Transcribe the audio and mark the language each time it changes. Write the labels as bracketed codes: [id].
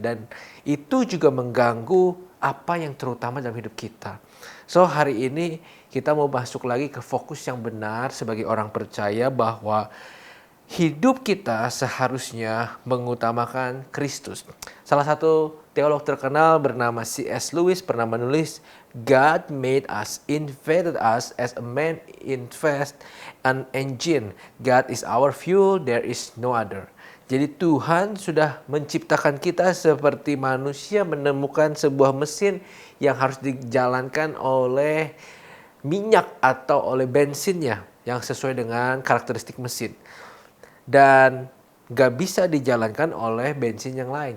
[id] Dan itu juga mengganggu apa yang terutama dalam hidup kita. So hari ini kita mau masuk lagi ke fokus yang benar sebagai orang percaya, bahwa hidup kita seharusnya mengutamakan Kristus. Salah satu teolog terkenal bernama C.S. [en] Lewis [id] pernah menulis, [en] God made us, invented us as a man invest an engine. God is our fuel, there is no other. [id] Jadi Tuhan sudah menciptakan kita seperti manusia menemukan sebuah mesin yang harus dijalankan oleh minyak atau oleh bensinnya yang sesuai dengan karakteristik mesin. Dan gak bisa dijalankan oleh bensin yang lain.